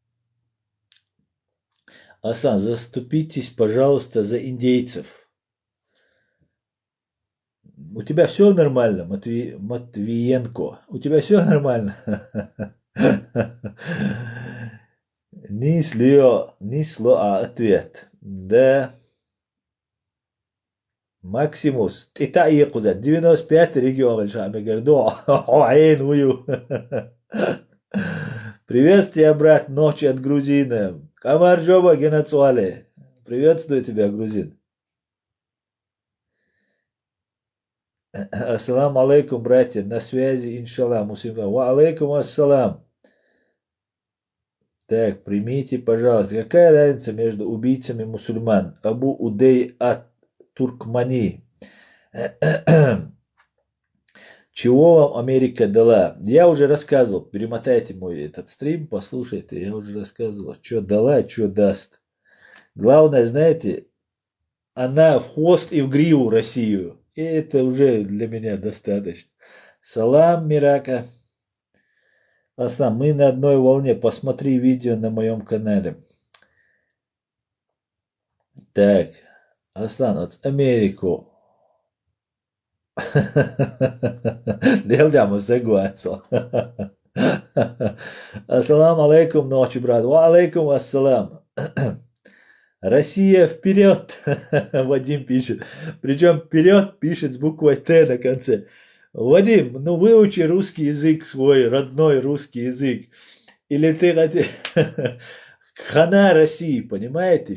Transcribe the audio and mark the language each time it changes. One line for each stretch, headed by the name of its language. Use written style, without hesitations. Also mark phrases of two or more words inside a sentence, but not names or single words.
Russian: Асан, заступитесь, пожалуйста, за индейцев. У тебя все нормально, Матвиенко? У тебя все нормально? Ни слова ответ. Да. Максимус. Ита Якуза. 95 регион. Айн Вую. Приветствие, брат, ночи от грузина.
Georgian: გამარჯობა გენაცვალე.
Russian: Приветствую тебя, грузин.
Arabic: السلام عليكم,
Russian: братья. На связи, иншаллах, мусульман.
Arabic: وعليكم السلام.
Russian: Так, примите, пожалуйста, какая разница между убийцами мусульман? Абу Удей от Туркмани. Чего вам Америка дала? Я уже рассказывал, перемотайте мой этот стрим, послушайте, я уже рассказывал, что дала, что даст. Главное, знаете, она в хвост и в гриву Россию. И это уже для меня достаточно. Салам, Мирака. Аслан, мы на одной волне. Посмотри видео на моем канале. Так, Аслан, от Америку. Делдямо загуацо.
Arabic: السلام عليكم,
Russian: ночи, брат.
Arabic: وعليكم السلام.
Russian: Россия вперед, Вадим пишет. Причем вперед пишет с буквой Т на конце. Вадим, ну выучи русский язык свой, родной русский язык. Или ты хотел... Хана России, понимаете?